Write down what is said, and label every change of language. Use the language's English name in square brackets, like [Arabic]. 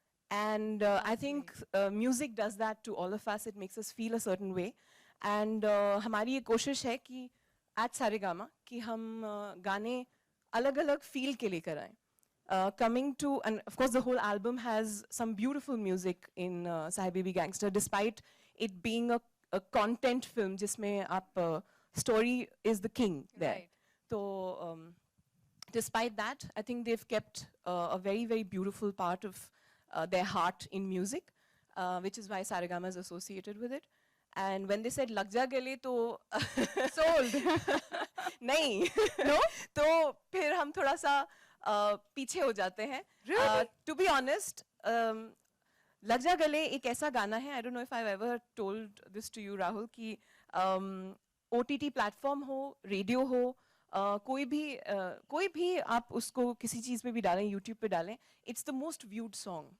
[English] And I think music does that to all of us. It makes us feel a certain way. [Hindi] And हमारी ये कोशिश है कि at Saregama कि हम गाने अलग-अलग feel के लेकर आएं. [English] Coming to, and of course the whole album has some beautiful music in Sahib Baby Gangster, despite it being a content film [Hindi] जिसमें आप [English] story is the king there. Right. So despite that, I think they've kept a very, very beautiful part of their heart in music, which is why Saregama is associated with it. And when they said Lag Ja Gale, तो Sold. [Hindi] नहीं, no, तो फिर हम थोड़ा सा पीछे हो जाते हैं. [English] Really? To be honest, Lag Ja Gale [Hindi] एक ऐसा गाना है. [English] I don't know if I've ever told this to you, Rahul, कि OTT platform हो, radio हो, [Hindi] कोई भी आप उसको किसी चीज पे भी डालें, [English] YouTube पे डालें, it's the most viewed song.